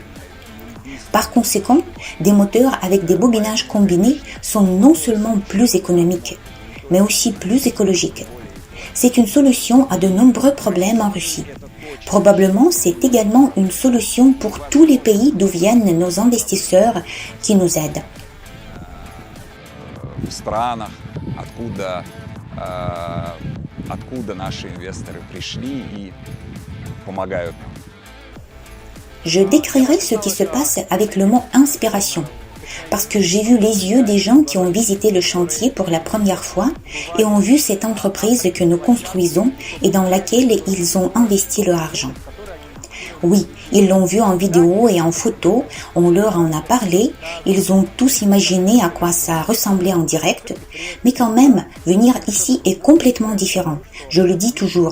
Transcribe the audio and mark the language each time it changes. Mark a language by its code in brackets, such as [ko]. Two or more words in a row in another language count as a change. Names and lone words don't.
[fr] Par conséquent, des moteurs avec des bobinages combinés sont non seulement plus économiques, mais aussi plus écologiques. C'est une solution à de nombreux problèmes en Russie. Probablement, c'est également une solution pour tous les pays d'où viennent nos investisseurs qui nous aident. [ru] В странах, откуда наши инвесторы пришли и помогают нам. [fr] Je décrirai ce qui se passe avec le mot inspiration, parce que j'ai vu les yeux des gens qui ont visité le chantier pour la première fois et ont vu cette entreprise que nous construisons et dans laquelle ils ont investi leur argent. Oui, ils l'ont vu en vidéo et en photo, on leur en a parlé, ils ont tous imaginé à quoi ça ressemblait en direct, mais quand même, venir ici est complètement différent, je le dis toujours.